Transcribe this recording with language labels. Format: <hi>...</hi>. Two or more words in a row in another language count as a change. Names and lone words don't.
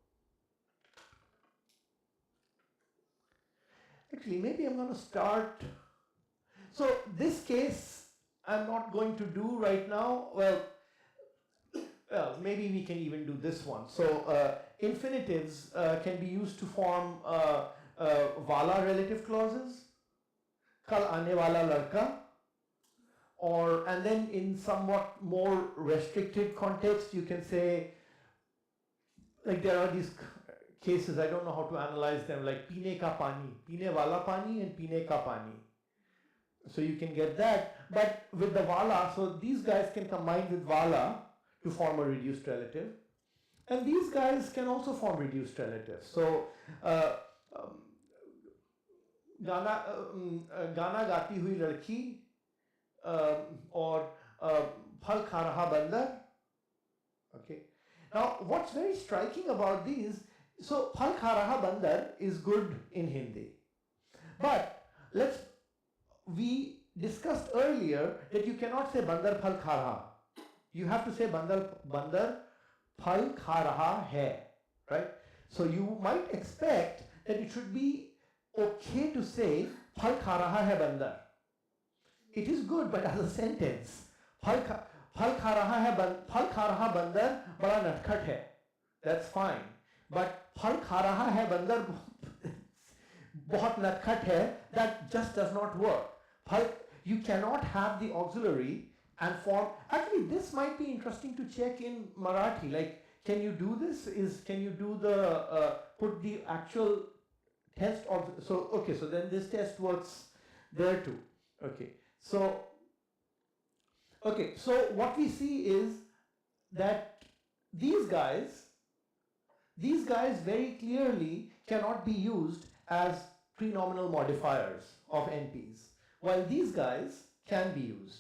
<en>Actually, maybe I'm going to start. So this case I'm not going to do right now. Well, maybe we can even do this one. So infinitives can be used to form wala relative clauses.</en> <hi>कल आने वाला लड़का.</hi> <en>Or, and then in somewhat more restricted context, you can say, like there are these cases, I don't know how to analyze them, like</en> <hi>पीने का पानी, पीने वाला पानी</hi> <en>and</en> <hi>पीने का पानी.</hi> <en>So you can get that, but with the wala, so these guys can combine with wala to form a reduced relative, and these guys can also form reduced relatives.</en> <hi>So गाना गाती हुई लड़की, or फल खा रहा बंदर.</hi> <en>Okay. Now, what's very striking about these? So,</en> <hi>फल खा रहा बंदर</hi> <en>is good in Hindi, but we discussed earlier that you cannot say</en> <hi>बंदर फल खा रहा.</hi> <en>You have to say</en> <hi>बंदर फल खा रहा है,</hi> <en>right? So you might expect that it should be okay to say</en> <hi>फल खा रहा है बंदर.</hi> <en>It is good, but as a sentence,</en> <hi>फल खा रहा बंदर बड़ा नटखट है.</hi> <en>That's fine. But</en> <hi>फल खा रहा है बंदर बहुत नटखट है,</hi> <en>that just does not work. You cannot have the auxiliary and form. Actually, this might be interesting to check in Marathi. Like, can you do this? Can you do the put the actual test of? So okay, so then this test works there too. Okay, so what we see is that these guys very clearly cannot be used as prenominal modifiers of NPs, while these guys can be used.</en>